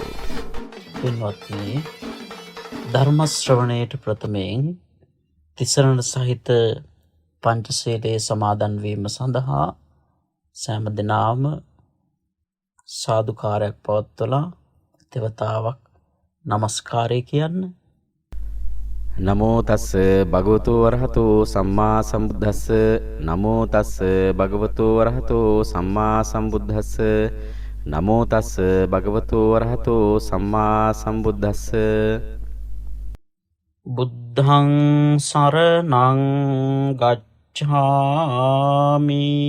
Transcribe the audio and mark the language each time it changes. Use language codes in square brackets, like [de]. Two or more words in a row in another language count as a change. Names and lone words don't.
[si] පින්වත්නි, ධර්ම ශ්‍රවණයට ප්‍රථමයෙන් තිසරණ සහිත පංචශීලයේ සමාදන් වීම සඳහා සෑම දිනම සාදුකාරයක් පවත්වලා දෙවතාවක් নমස්කාරය කියන්න. [pi] නමෝ තස්ස භගවතු වරහතෝ සම්මා සම්බුද්දස්ස. නමෝ තස්ස භගවතු වරහතෝ සම්මා සම්බුද්දස්ස. නමෝ තස්ස භගවතු වරහතෝ සම්මා සම්බුද්දස්ස. බුද්ධං සරණං ගච්ඡාමි.